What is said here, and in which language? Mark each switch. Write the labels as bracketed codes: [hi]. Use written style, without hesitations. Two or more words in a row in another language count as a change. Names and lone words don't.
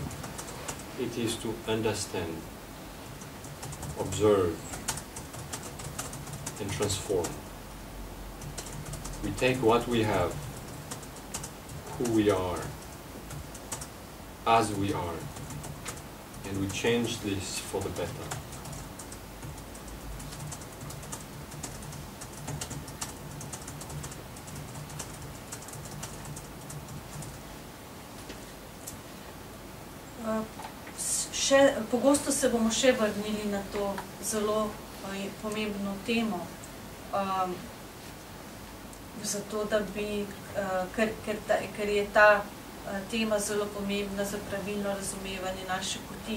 [en] It is to understand, observe, and transform. We take what we have, who we are, as we are, and we change this for the better. [sl] Pogosto se bomo še vrnili na to zelo pomembno temo, zato da bi, ker je ta tema zelo pomembna za pravilno razumevanje naše poti.